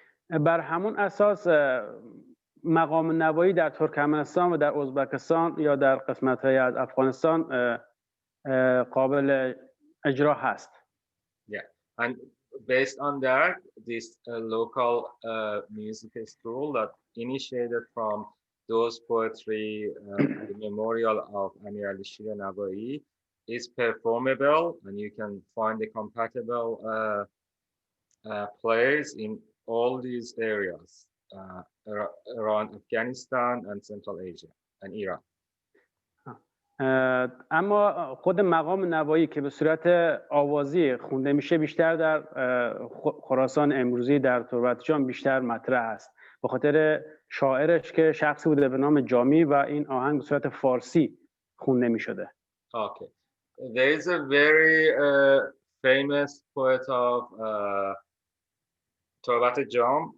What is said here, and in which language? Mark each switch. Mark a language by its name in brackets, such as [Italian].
[Persian] بر همون اساس مقام نوایی در ترکمنستان و در ازبکستان یا در قسمت‌های از افغانستان قابل اجرا هست. [English] Yeah, and based on that, this local music school that initiated from those poetry, the memorial of Amir Ali Shir Navai, is performable, and you can find the compatible players in all these areas around Afghanistan and Central Asia and Iran. [Persian] اما خود مقام نوایی که به صورت آوازی خونده میشه بیشتر در خراسان امروزی در تربت جام بیشتر مطرح است، به خاطر شاعرش که شخصی بوده به نام جامی و این آهنگ به صورت فارسی خونده میشده. [English] Okay, there is a very famous poet of Torbat Jam.